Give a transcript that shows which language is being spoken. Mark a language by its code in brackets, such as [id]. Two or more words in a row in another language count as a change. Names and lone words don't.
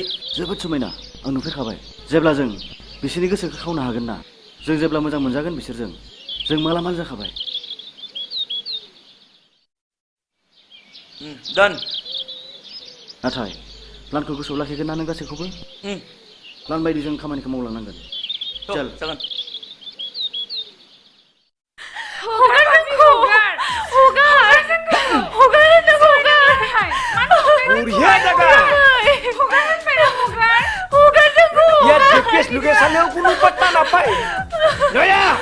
[brx] जोबोद समायना आं नुफेरखाबाय जेब्ला जों बिसोरनि गोसोखौ खावनो हागोन ना जों जेब्ला मोजां मोनजागोन बिसोरजों जों मालामाल जाखाबाय दान नाथाय प्लानखौ गोसोआव लाखिगोन ना नों गासैखौबो प्लान बायदि जों खामानिखौ मावलांनांगोन चल जागोन [hi] बुढ़िया जगह यार [en] GPS location [hi] है कुनु पत्ता ना पाए नया